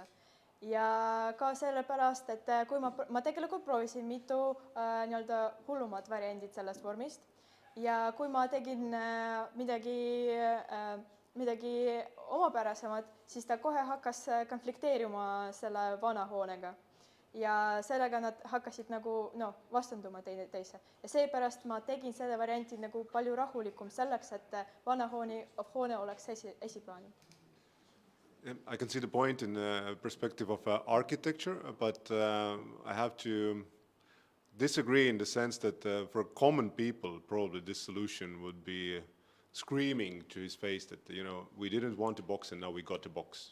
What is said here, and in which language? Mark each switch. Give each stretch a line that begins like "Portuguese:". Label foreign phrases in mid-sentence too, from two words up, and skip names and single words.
Estonian: Ja ka sellepärast, et kui ma tegelikult proovisin mitu nii-öelda hullumad variandid sellest vormist ja kui ma tegin midagi omapärasemat, siis ta kohe hakkas konflikteerima selle vana hoonega. Ja sellega nad hakkasid nagu vastanduma teise. Ja seepärast ma tegin selle varianti nagu palju rahulikum selleks, et vana hoone oleks esiplaanil.
English: I can see the point in the perspective of architecture, but I have to disagree in the sense that for common people, probably this solution would be screaming to his face that, we didn't want a box and now we got a box.